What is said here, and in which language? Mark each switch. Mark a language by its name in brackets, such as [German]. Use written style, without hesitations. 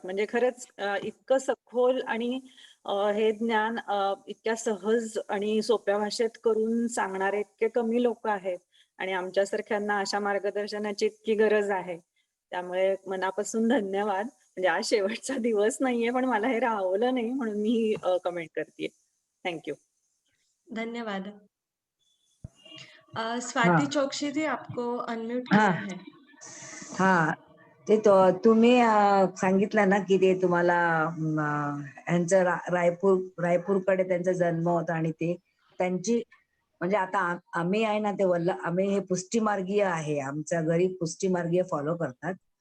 [Marathi] म्हणजे खरंच इतकं सखोल आणि हे ज्ञान इतक्या सहज आणि सोप्या भाषेत करून सांगणारे इतके कमी लोक आहेत आणि आमच्यासारख्यांना अशा मार्गदर्शनाची इतकी गरज आहे. त्यामुळे मनापासून धन्यवाद. म्हणजे आज शेवटचा दिवस नाहीये, पण मला हे राहवलं नाही म्हणून मी कमेंट करते. थँक्यू. धन्यवाद. [Hindi] स्वाती चौकसी जी, आपको अनम्यूट किया है. [Marathi] हा, ते तुम्ही सांगितलं ना की ते तुम्हाला यांचं रायपूरकडे त्यांचा जन्म होता आणि ते त्यांची म्हणजे आता आम्ही आहे ना ते आम्ही हे पुष्टीमार्गीय आहे, आमच्या घरी पुष्टीमार्गीय फॉलो करतात.